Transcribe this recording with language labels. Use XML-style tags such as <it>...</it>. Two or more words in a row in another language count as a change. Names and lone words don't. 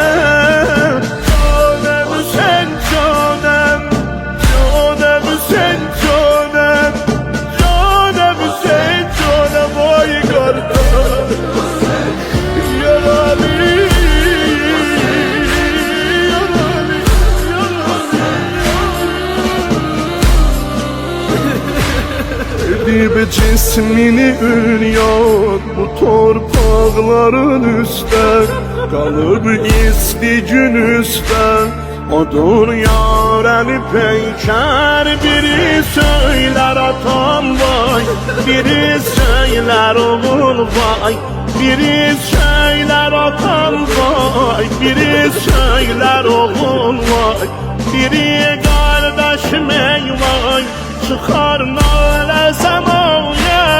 <tr>Canım sen canım, canım sen canım, canım sen canım, vay kardeş.</tr> <az>Yarali, yarali, edip cismini üryan bu torpaqların üstə, qalıb isti gün üstə. Odur yarəni peykər, biri söylər atam vay, biri söylər oğul vay, biri söylər atam vay, biri söylər oğul vay, biri qardaşım ey vay, çıxar nalə səmaya.</az>